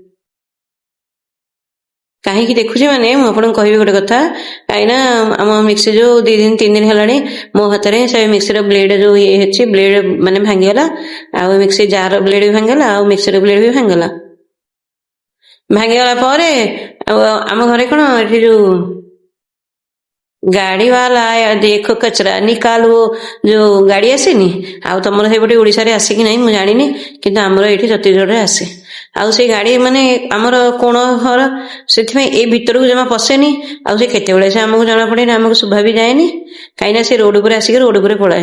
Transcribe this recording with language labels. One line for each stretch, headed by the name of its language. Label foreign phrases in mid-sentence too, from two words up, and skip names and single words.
Odia: କାହିଁକି ଦେଖୁଛି ମାନେ ମୁଁ ଆପଣଙ୍କୁ କହିବି ଗୋଟେ କଥା, କାହିଁକିନା ଆମ ମିକ୍ସି ଯୋଉ 2 ଦିନ 3 ଦିନ ହେଲାଣି ମୋ ହାତରେ ସେ ମିକ୍ସିର ବ୍ଲେଡ୍ ଯୋଉ ଇଏ ହେଇଛି, ବ୍ଲେଡ୍ ମାନେ ଭାଙ୍ଗିଗଲା। ଆଉ
English: mixie jar blade
Odia: ବି ଭାଙ୍ଗିଗଲା, ଆଉ ମିକ୍ସିର ବ୍ଲେଡ୍ ବି ଭାଙ୍ଗିଗଲା। ଭାଙ୍ଗିଗଲା ପରେ ଆଉ ଆମ ଘରେ କଣ ଏଠି ଯୋଉ ଗାଡି ବାଲା
Hindi: ଆया देखो कचरा निकाल, वो
Odia: ଯୋଉ ଗାଡି ଆସେନି, ଆଉ ତମର ସେଇପଟେ ଓଡିଶାରେ ଆସେ କି ନାହିଁ ମୁଁ ଜାଣିନି, କିନ୍ତୁ ଆମର ଏଇଠି ଛତିଶଗଡରେ ଆସେ। ଆଉ ସେଇ ଗାଡି ମାନେ ଆମର କୋଣ ଘର, ସେଥିପାଇଁ ଏଇ ଭିତରକୁ ଜମା ପଶେନି। ଆଉ ସେ କେତେବେଳେ ସେ ଆମକୁ ଜଣା ପଡେନି, ଆମକୁ ଶୁଭା ବି ଯାଏନି, କାହିଁକିନା ସେ ରୋଡ ଉପରେ ଆସିକି ରୋଡ ଉପରେ ପଳାଏ।